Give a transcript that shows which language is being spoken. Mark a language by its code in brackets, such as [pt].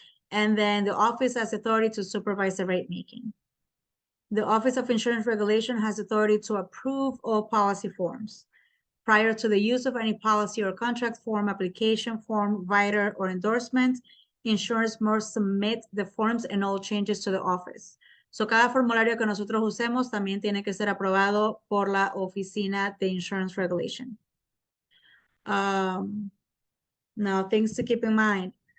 [en] And then the office has authority to supervise the rate making. The Office of Insurance Regulation has authority to approve all policy forms. Prior to the use of any policy or contract form, application form, rider, or endorsement, insurers must submit the forms and all changes to the office. [es] So cada formulario que nosotros usemos también tiene que ser aprobado por la Oficina de Insurance Regulation. [en] Now, things to keep in mind.